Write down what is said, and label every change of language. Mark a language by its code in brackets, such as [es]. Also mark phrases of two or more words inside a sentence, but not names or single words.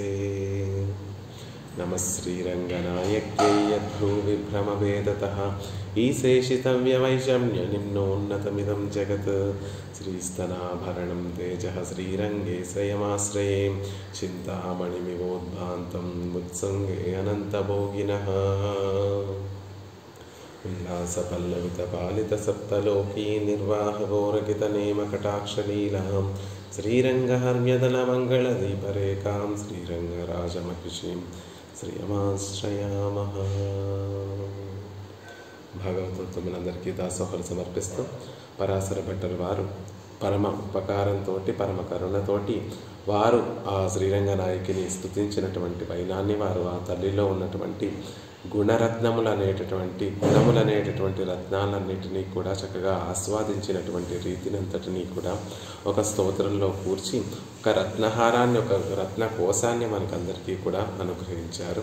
[sa] नमः श्रीरङ्गनायक्यै यद्भ्रूविभ्रमवेदतः ईशेषितव्यवैषम्यनिम्नोन्नतमिदं जगत् श्रीस्तनाभरणं तेजः श्रीरङ्गे स्वयमाश्रये चिन्तामणिमिवोद्भान्तं मुत्सङ्गे अनन्तभोगिनः उल्लासपल्लवितपालितसप्तलोकी निर्वाहगोरकितनेमकटाक्षलीलां श्रीरङ्गहर्म्यदलमङ्गलदीपरेखां श्रीरङ्गराजमहिषीं శ్రీయమాశ్రయామః. [te] భాగవతోత్తములందరికీ దాసోహలు సమర్పిస్తూ పరాశర భట్టర్ వారు పరమ ఉపకారంతో పరమ కరుణతోటి వారు ఆ శ్రీరంగనాయకిని స్తుతించినటువంటి వైనాన్ని వారు ఆ తల్లిలో ఉన్నటువంటి గుణములనేటటువంటి రత్నాలన్నిటినీ కూడా చక్కగా ఆస్వాదించినటువంటి రీతినంతటినీ కూడా ఒక స్తోత్రంలో కూర్చి ఒక రత్నహారాన్ని, ఒక రత్న కోశాన్ని మనకందరికీ కూడా అనుగ్రహించారు.